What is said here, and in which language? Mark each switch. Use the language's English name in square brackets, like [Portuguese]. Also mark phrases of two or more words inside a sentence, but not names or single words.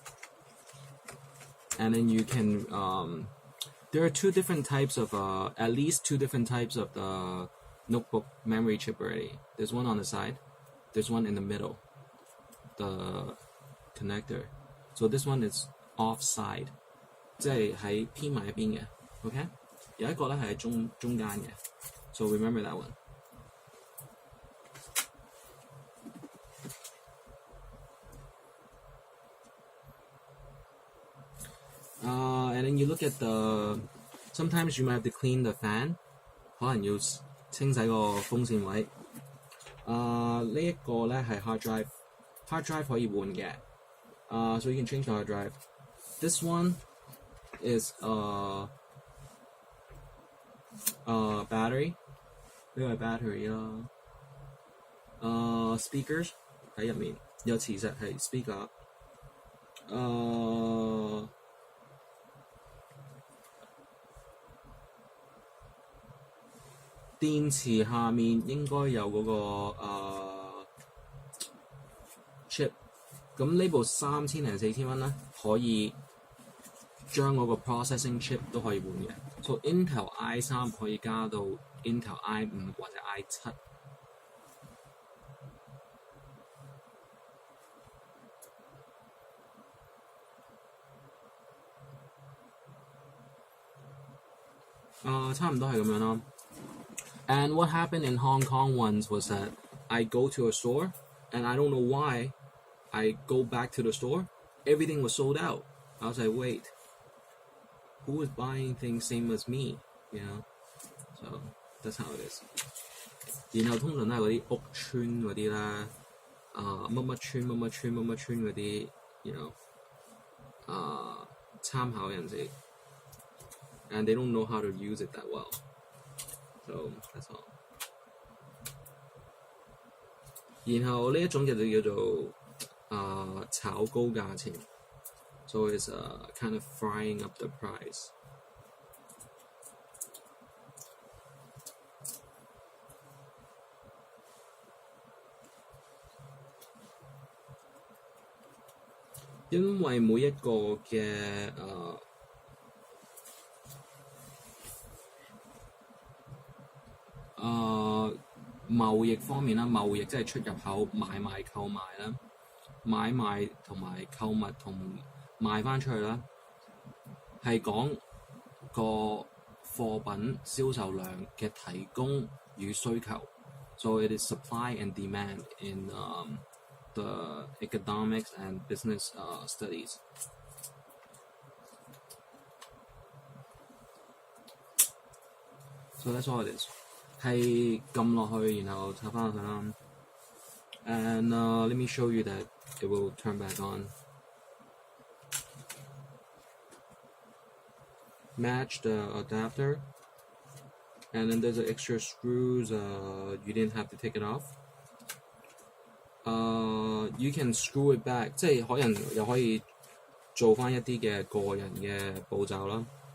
[English] And then you can, there are two different types of, at least two different types of the notebook memory chip already. There's one on the side. There's one in the middle, the connector. So this one is offside, [Cantonese] 即係喺偏埋一邊嘅 ，OK？有一個咧係喺中間嘅 ， [English] so remember that one. And then you look at the. Sometimes you might have to clean the fan， [Cantonese] 可能要清洗個風扇位。呢一個咧係 [English] hard drive [Cantonese] 可以換嘅。 [English] So you can change the hard drive. This one is battery， [Cantonese] 呢個係 battery 啦。speakers 喺入面有磁石係 speaker。電池下面應該有嗰個chip， 咁呢部3000零4000蚊咧，可以將嗰個 [English] processing chip [Cantonese] 都可以換嘅。So Intel i3 可以加到 Intel i5 或者 i7。差唔多係咁樣啦。 [English] And what happened in Hong Kong once was that I go to a store, and I don't know why, I go back to the store, everything was sold out. I was like, wait, who is buying things same as me? So that's how it is. [Cantonese] 然後通常都係嗰啲屋村嗰啲啦，乜乜村乜乜村乜乜村嗰啲參考人士 ， [English] and they don't know how to use it that well. So that's all. [Cantonese] 然後呢一種就叫做炒高價錢 ， [English] so it's kind of frying up the price. [Cantonese] 因為每一個嘅貿易方面啦，貿易即係出入口、買賣、購買啦，買賣同埋購物同賣翻出去啦，係講個貨品銷售量嘅提供與需求。 [English] So it is supply and demand in the economics and business studies. So that's all it is. [Cantonese] 係撳落去，然後插翻落去啦。 [English] And let me show you that it will turn back on. Match the adapter, and then there's extra screws. You didn't have to take it off. You can screw it back， [Cantonese] 即係可能又可以做翻一啲嘅個人嘅步驟啦。